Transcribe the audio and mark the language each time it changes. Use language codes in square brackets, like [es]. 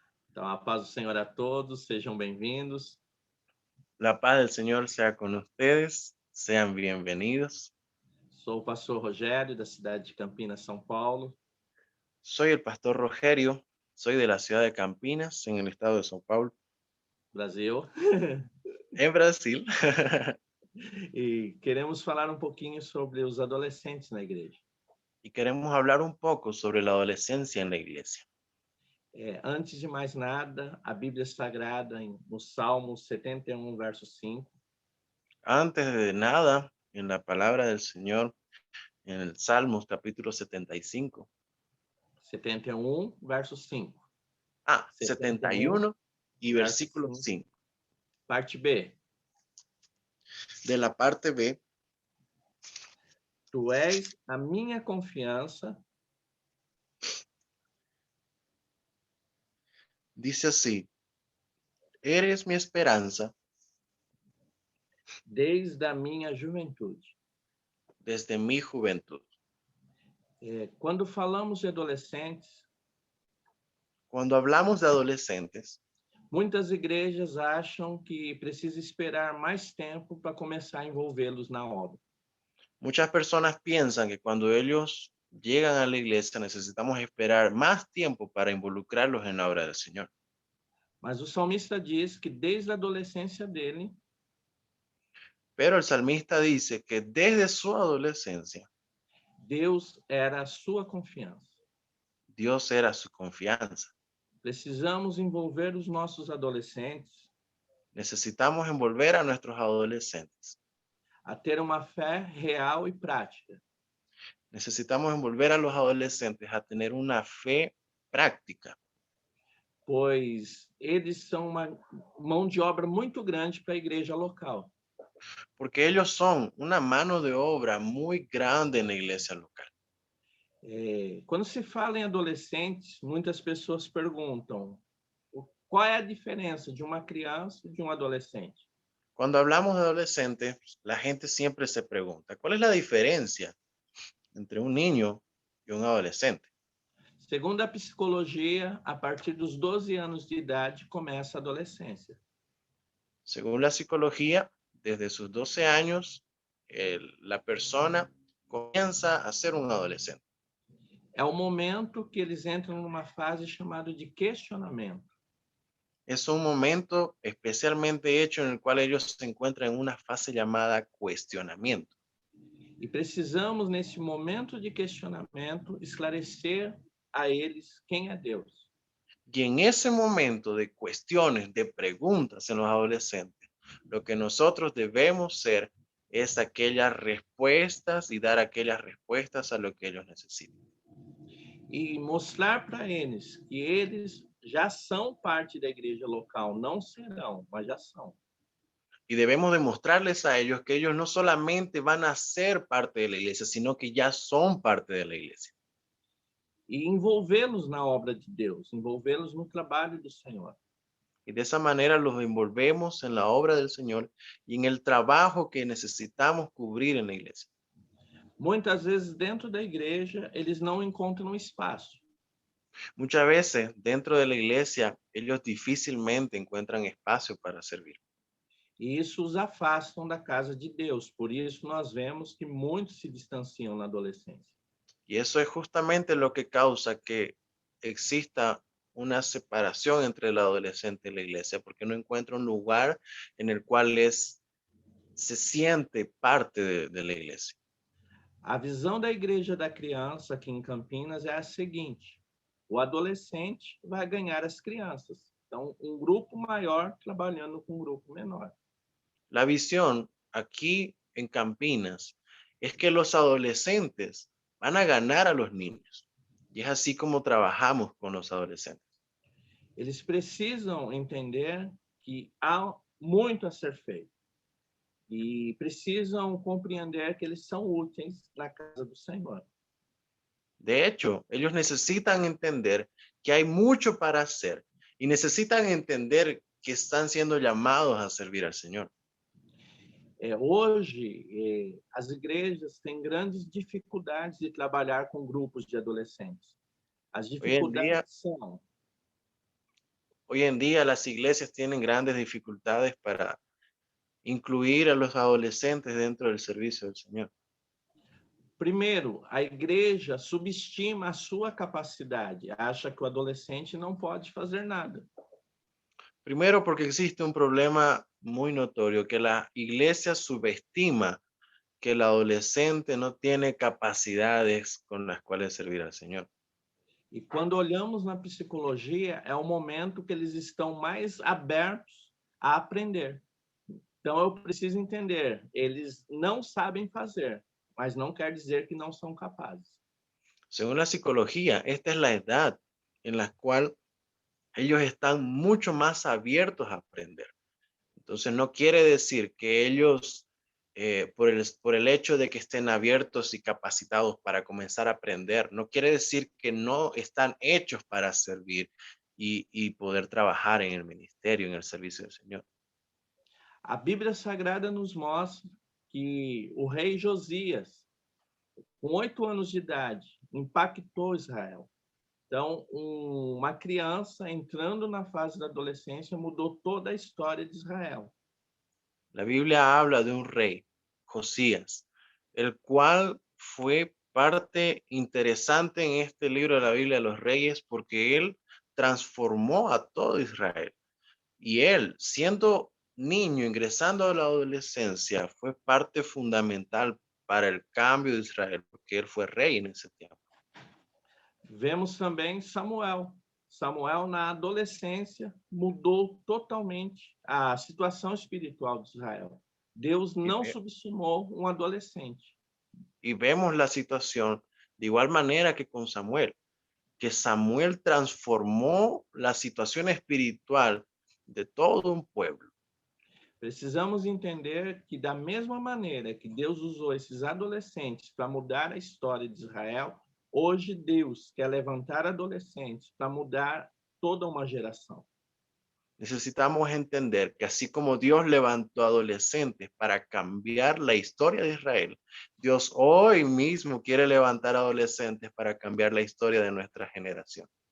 [pt] Então, a paz do Senhor a todos, sejam bem-vindos. [es] La paz del Señor sea con ustedes. Sean bienvenidos. [pt] Sou o pastor Rogério, da cidade de Campinas, São Paulo. [es] Soy el pastor Rogerio. Soy de la ciudad de Campinas, en el estado de São Paulo, [pt] Brasil. [es] en Brasil. [pt] E queremos falar um pouquinho sobre os adolescentes na igreja. [es] Y queremos hablar un poco sobre la adolescencia en la iglesia. [pt] Antes de mais nada, a Bíblia Sagrada, no Salmo 71, verso 5, [es] Antes de nada, en la palabra del Señor, en el Salmos capítulo 75. [pt] 71, verso 5. [es] 71 y [pt] verso [es] versículo [pt] 5, [es] 5. [pt] parte B. [es] De la parte B, [pt] Tu és a minha confiança, [es] dice así, eres mi esperanza [pt] desde a minha juventude. [es] desde mi juventud. [pt] Quando falamos de adolescentes, [es] Cuando hablamos de adolescentes, [pt] muitas igrejas acham que precisa esperar mais tempo para começar a envolvê-los na obra. [es] muchas personas piensan que cuando ellos llegan a la iglesia necesitamos esperar más tiempo para involucrarlos en la obra del Señor. [pt] Mas o salmista diz que desde a adolescência dele, [es] Pero el salmista dice que desde su adolescencia, [pt] Deus era a sua confiança. [es] Dios era su confianza. [pt] Precisamos envolver os nossos adolescentes [es] Necesitamos envolver a nuestros adolescentes. [pt] a ter uma fé real e prática. [es] Necesitamos envolver a los adolescentes a tener una fe práctica, [pt] Pois eles são uma mão de obra muito grande para a igreja local. [es] porque ellos son una mano de obra muy grande en la iglesia local. [pt] Quando se fala em adolescentes, muitas pessoas perguntam qual é a diferença de uma criança e de um adolescente. [es] Cuando hablamos de adolescentes, la gente siempre se pregunta, ¿cuál es la diferencia entre un niño y un adolescente? [pt] Segundo a psicologia, a partir dos 12 anos de idade começa a adolescência. [es] Según la psicología, desde sus 12 años, la persona comienza a ser un adolescente. [pt] é o momento que eles entram numa fase chamada de questionamento. [es] Es un momento especialmente hecho en el cual ellos se encuentran en una fase llamada cuestionamiento. [pt] E precisamos, nesse momento de questionamento, esclarecer a eles quem é Deus. [es] Y en ese momento de cuestiones, de preguntas en los adolescentes, lo que nosotros debemos ser es aquellas respuestas y dar aquellas respuestas a lo que ellos necesitan. [pt] E mostrar para eles que eles já são parte da igreja local, não serão, mas já são. [es] Y debemos demostrarles a ellos que ellos no solamente van a ser parte de la iglesia, sino que ya son parte de la iglesia. [pt] E envolvê-los na obra de Deus, envolvê-los no trabalho do Senhor. [es] Y de esa manera los envolvemos en la obra del Señor y en el trabajo que necesitamos cubrir en la iglesia. [pt] Muitas vezes, dentro da igreja, eles não encontram espaço. [es] Muchas veces dentro de la iglesia ellos difícilmente encuentran espacio para servir. [pt] E isso os afastam da casa de Deus. Por isso, nós vemos que muitos se distanciam na adolescência. [es] Y eso es justamente lo que causa que exista una separación entre el adolescente y la iglesia, porque no encuentra un lugar en el cual se siente parte de la iglesia. [pt] A visão da igreja da criança aqui em Campinas é a seguinte: o adolescente vai ganhar as crianças. Então, um grupo maior trabalhando com um grupo menor. [es] La visión aquí en Campinas es que los adolescentes van a ganar a los niños. Y es así como trabajamos con los adolescentes. [pt] Eles precisam entender que há muito a ser feito. E precisam compreender que eles são úteis na casa do Senhor. [es] De hecho, ellos necesitan entender que hay mucho para hacer y necesitan entender que están siendo llamados a servir al Señor. [pt] Hoje, as igrejas têm grandes dificuldades de trabalhar com grupos de adolescentes. As dificuldades são [es] Hoy en día las iglesias tienen grandes dificultades para incluir a los adolescentes dentro del servicio del Señor. [pt] primeiro, a igreja subestima a sua capacidade, acha que o adolescente não pode fazer nada. [es] Primero porque existe un problema muy notorio, que la iglesia subestima que el adolescente no tiene capacidades con las cuales servir al Señor. [pt] E quando olhamos na psicologia, é o momento que eles estão mais abertos a aprender. Então, eu preciso entender, eles não sabem fazer, mas não quer dizer que não são capazes. [es] Según la psicología, esta es la edad en la cual ellos están mucho más abiertos a aprender. Entonces, no quiere decir que ellos, por el hecho de que estén abiertos y capacitados para comenzar a aprender, no quiere decir que no están hechos para servir y poder trabajar en el ministerio, en el servicio del Señor. [pt] A Bíblia Sagrada nos mostra que o rei Josias, com 8 anos de idade, impactou Israel. Então, uma criança entrando na fase da adolescência mudou toda a história de Israel. [es] La Biblia habla de un rey, Josías, el cual fue parte interesante en este libro de la Biblia de los Reyes porque él transformó a todo Israel. Y él, siendo niño, ingresando a la adolescencia, fue parte fundamental para el cambio de Israel, porque él fue rey en ese tiempo. [pt] Vemos também Samuel. Samuel, na adolescência, mudou totalmente a situação espiritual de Israel. Deus não subestimou um adolescente. [es] Y vemos la situación de igual manera que con Samuel, que Samuel transformó la situación espiritual de todo un pueblo. [pt] Precisamos entender que, da mesma maneira que Deus usou esses adolescentes para mudar a história de Israel, hoje Deus quer levantar adolescentes para mudar toda uma geração. [es] Necesitamos entender que así como Dios levantó adolescentes para cambiar la historia de Israel, Dios hoy mismo quiere levantar adolescentes para cambiar la historia de nuestra generación.